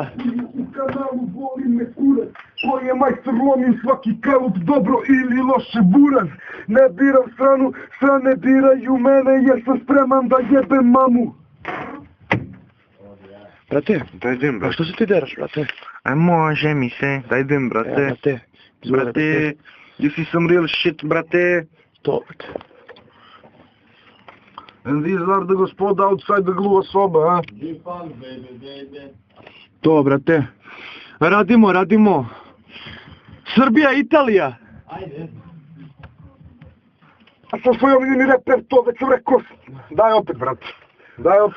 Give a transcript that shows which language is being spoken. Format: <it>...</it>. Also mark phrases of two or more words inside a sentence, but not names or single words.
<sr>U kanalu volim me kurac, koji je majstor lomim svaki kalup dobro ili loše buraz. Ne biram stranu, strane biraju mene jer sam spreman da jebem mamu. Brate, Daj dim, a što se ti deraš, brate? Aj može mi se, daj dim, brate. Brate,</sr> <en>you see some real shit,</en> <sr>brate. To, brate.</sr> <en>And these are the gospoda outside the</en> <sr>gluva soba,</sr> <en>a?</en> <sr>To, brate. Radimo. Srbija, Italija. Ajde. A sam svoj omiljeni reper, to već sam rekao. Daj opet, brate. Daj opet.</sr>